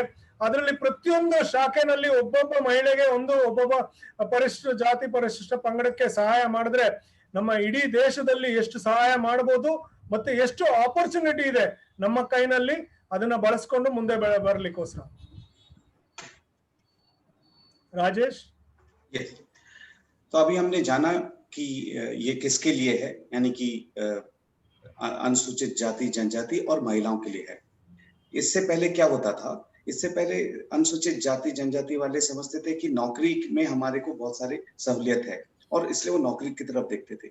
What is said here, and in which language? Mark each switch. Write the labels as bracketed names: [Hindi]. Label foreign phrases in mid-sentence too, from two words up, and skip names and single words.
[Kannada] ಅದರಲ್ಲಿ ಪ್ರತಿಯೊಂದು ಶಾಖೆನಲ್ಲಿ ಒಬ್ಬೊಬ್ಬ ಮಹಿಳೆಗೆ ಒಬ್ಬೊಬ್ಬ ಪರಿಶಿಷ್ಟ ಜಾತಿ ಪರಿಶಿಷ್ಟ ಪಂಗಡಕ್ಕೆ ಸಹಾಯ ಮಾಡಿದ್ರೆ ನಮ್ಮ ಇಡೀ ದೇಶದಲ್ಲಿ ಎಷ್ಟು ಸಹಾಯ ಮಾಡಬಹುದು ಮತ್ತೆ ಎಷ್ಟು ಆಪರ್ಚುನಿಟಿ ಇದೆ ನಮ್ಮ ಕೈನಲ್ಲಿ ಅದನ್ನ ಬಳಸ್ಕೊಂಡು ಮುಂದೆ ಬರ್ಲಿಕ್ಕೋಸ್ಕರ. [Hindi] राजेश? यस, तो अभी हमने जाना कि ये किसके लिए है, यानी कि अनुसूचित जाति जनजाति और महिलाओं के लिए है। इससे पहले क्या होता था, इससे पहले अनुसूचित जाति जनजाति वाले समझते थे कि नौकरी में हमारे को बहुत सारी सहूलियत है और इसलिए वो नौकरी की तरफ देखते थे।